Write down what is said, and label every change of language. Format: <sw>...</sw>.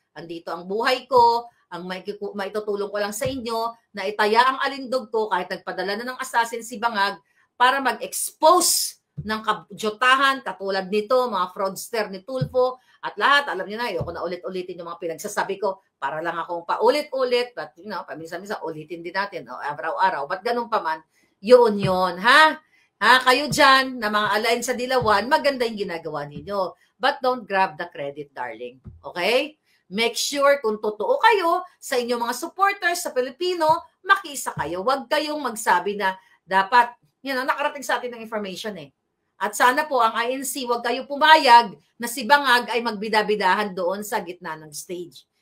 <tl>Andito ang buhay ko. Ang maitutulong ko lang sa inyo na itaya ang alindog ko kahit nagpadala na ng assassin si Bangag para mag-expose ng kajotahan katulad nito, mga fraudster ni Tulfo at lahat. Alam niyo na, ayoko na ulit-ulitin yung mga pinagsasabi ko para lang akong paulit-ulit, but paminsan-minsan ulitin din natin araw-araw. But ganun pa man, yun, ha? Kayo dyan na mga alain sa Dilawan, maganda yung ginagawa ninyo.</tl> <en>But don't grab the credit, darling. Okay?</en> <tl>Make sure kung totoo kayo sa inyong mga supporters sa Pilipino, makiisa kayo. Huwag kayong magsabi na dapat, nakarating sa atin ng information eh. At sana po ang INC, huwag kayo pumayag na si Bangag ay magbidabidahan doon sa gitna ng stage.</tl>